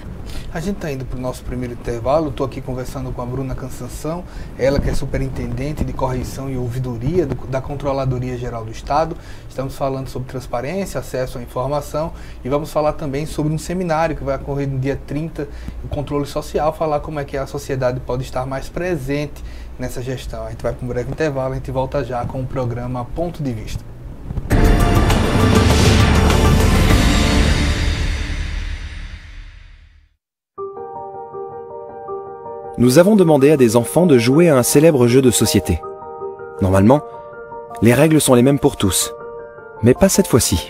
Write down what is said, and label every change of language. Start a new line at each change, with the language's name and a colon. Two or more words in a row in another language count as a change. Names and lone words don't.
Portuguese: A gente está indo para o nosso primeiro intervalo. Estou aqui conversando com a Bruna Cansanção, ela que é superintendente de correição e ouvidoria da Controladoria Geral do Estado. Estamos falando sobre transparência, acesso à informação, e vamos falar também sobre um seminário que vai ocorrer no dia 30, o controle social, falar como é que a sociedade pode estar mais presente nessa gestão. A gente vai para um breve intervalo, a gente volta já com o programa Ponto de Vista.
French: Nous avons demandé à des enfants de jouer à un célèbre jeu de société. Normalement, les règles sont les mêmes pour tous, mais pas cette fois-ci.